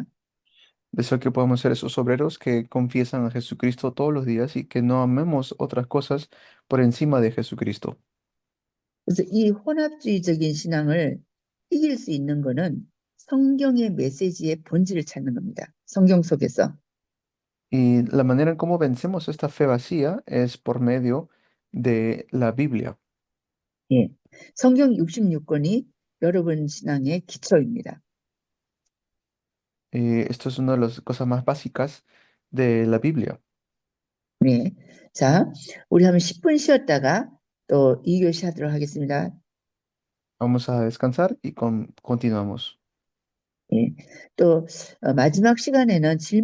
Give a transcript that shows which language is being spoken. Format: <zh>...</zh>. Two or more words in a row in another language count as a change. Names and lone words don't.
<es>Deseo que podamos ser esos obreros que confiesan a Jesucristo todos los días y que no amemos otras cosas por encima de Jesucristo.</es> <ko>그래서 이 혼합주의적인 신앙을 이길 수 있는 거는 성경의 메시지의 본질을 찾는 겁니다. 성경 속에서.</ko> <es>Y la manera en cómo vencemos esta fe vacía es por medio de la Biblia.</es> <ko>예. 성경 66권이 여러분 신앙의 기초입니다.</ko> <es>Esto es una de las cosas más básicas de la Biblia.</es> <ko>네. 자, 우리 한번 10분 쉬었다가 또 2교시 하도록 하겠습니다.</ko> <es>Vamos a descansar y continuamos.</es> <ko>예. 또 마지막 시간에는 질문</ko>